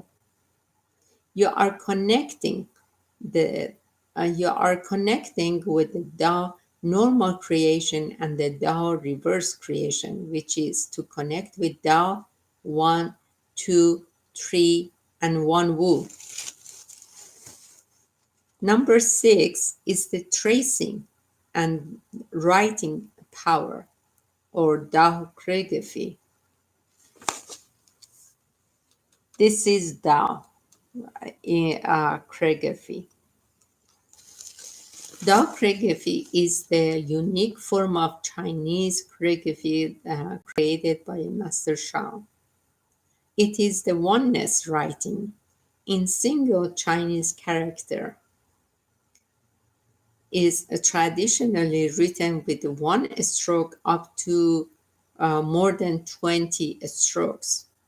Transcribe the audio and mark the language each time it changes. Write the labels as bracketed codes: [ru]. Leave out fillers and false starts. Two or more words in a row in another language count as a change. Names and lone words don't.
[en] You are connecting the you are connecting with the Tao normal creation and the Tao reverse creation, which is to connect with Tao 1, 2, 3, and 1 Wu. Number 6 is the tracing and writing power, or Tao calligraphy. This is Tao calligraphy. Tao calligraphy is the unique form of Chinese calligraphy created by Master Shao. It is the oneness writing in single Chinese character. Is traditionally written with one stroke up to more than 20 strokes.